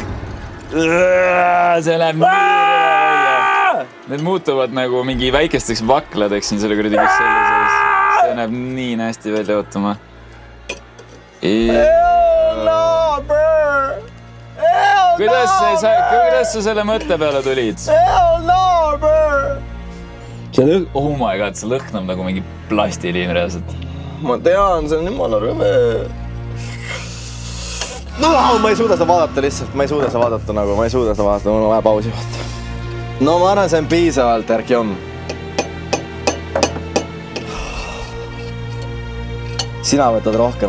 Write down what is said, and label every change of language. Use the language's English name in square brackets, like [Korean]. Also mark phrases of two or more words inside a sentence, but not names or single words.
[Estonian] See läheb nii välja. Need muutuvad nagu mingi väikesteks vakladeks siin selle kuradi kisselli sees. See näeb nii nästi välja ootama. Kuidas sa selle mõtte peale tulid? [English] Oh my god, [Estonian] see lõhnab nagu mingi plastiliin reaalselt. Ma tean, see on jumala rõve. Ma ei suuda seda vaadata lihtsalt, ma ei suuda seda vaadata, mul on vaja pausi vaata. No ma arvan, see on piisavalt, Erkjom. Sina võtad rohkem.